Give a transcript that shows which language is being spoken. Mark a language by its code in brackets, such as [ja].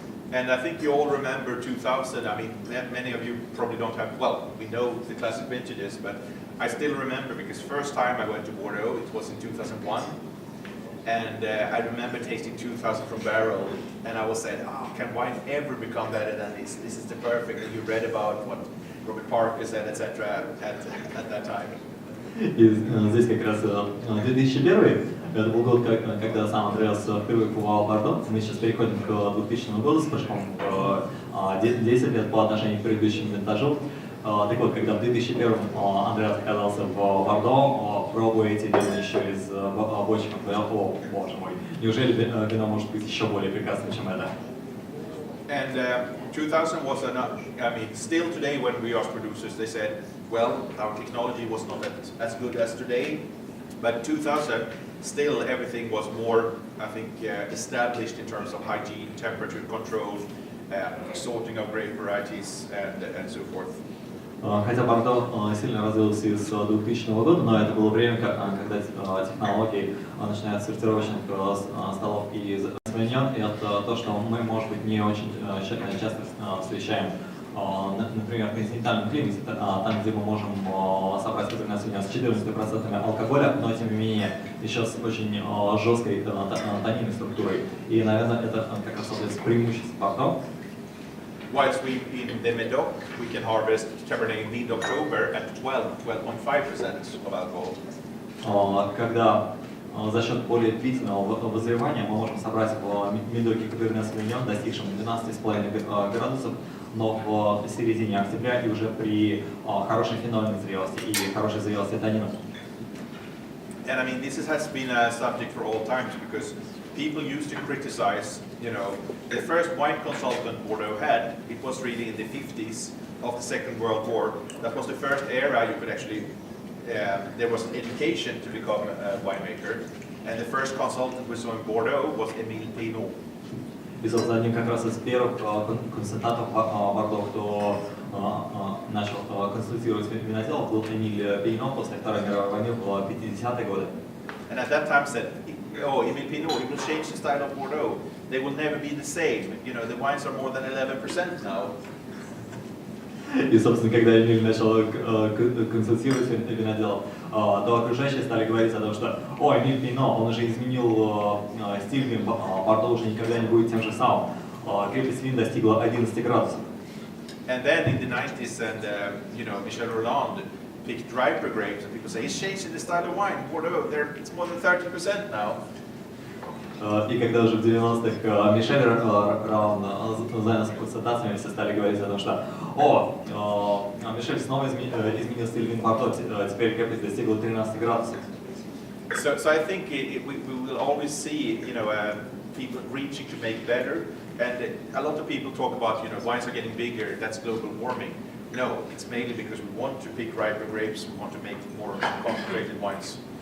[en] And I think you all remember 2000. I mean, many of you probably don't have, well, we know the classic vintages, but I still remember because first time I went to Bordeaux, it was in 2001. And I remember tasting 2000 from barrel, and I was saying, oh, can wine ever become better than this? This is the perfect, and you read about what Robert Parker said, etc. at that time. [ru] И здесь как раз 2001, это был год, когда сам Андреас впервые побывал в Бордо. Мы сейчас переходим к 2000 году, с прошком 10 лет по отношению к предыдущему винтажу. Так вот, когда в 2001 Андреас оказался в Бордо, пробуя эти вина еще из бочек, он говорил, о, боже мой, неужели вино может быть еще более прекрасным, чем это? [en] And 2000 was I mean, still today when we ask producers, they said, well, our technology was not as good as today, but 2000, still everything was more, I think, established in terms of hygiene, temperature control, sorting of grape varieties, and so forth. [ru] Хотя Бордо сильно развился с 2000 года, но это было время, когда технологии, начиная от сортировочных столов и изменен, и это то, что мы, может быть, не очень часто встречаем. Например, в континентальном климате, там, где мы можем собрать вино с 14% алкоголя, но, тем не менее, еще с очень жесткой тонинной структурой. И, наверное, это как раз является преимуществом Бордо. [en] Whilst we in the Medoc, we can harvest Cabernet mid-October at 12.5% of alcohol. [ru] Когда за счет более длительного вызревания мы можем собрать в Медоке Каберне Савиньон, достигшем 12,5 градусов, но в середине октября и уже при хорошей фенольной зрелости и хорошей зрелости танинов. [en] And I mean, this has been a subject for all times because people used to criticize, you know, the first wine consultant Bordeaux had, it was really in the 50s of the Second World War. That was the first era you could actually, there was an education to become a winemaker. And the first consultant we saw in Bordeaux was Émile Pinot. [ru] И, собственно, одним как раз из первых консультантов Бордо, кто начал консультировать виноделов, был Эмиль Пейно после Второй мировой войны в 50-е годы. [en] And at that time said, oh, Emile Pinot, he will change the style of Bordeaux. They will never be the same. You know, the wines are more than 11% now. [ru] И, собственно, когда Эмиль начал консультировать виноделов, то окружающие стали говорить о том, что «О, Эмиль Пейно, он уже изменил стиль вин, Бордо уже никогда не будет тем же самым». Крепость вин достигла 11 градусов. [en] And then in the 90s, and you know, Michel Rolland picked riper grapes, and people say he's changing the style of wine. Bordeaux, it's more than 30% now. [ru] И когда уже в 90-х Мишель Роланд занялся консультациями, все стали говорить о том, что «О, Мишель снова изменил стиль вин Бордо, теперь крепость достигла 13 градусов». [en] So I think we will always see, you know, people reaching to make better. And a lot of people talk about, you know, wines are getting bigger, that's global warming. No, it's mainly because we want to pick riper grapes, we want to make more concentrated wines.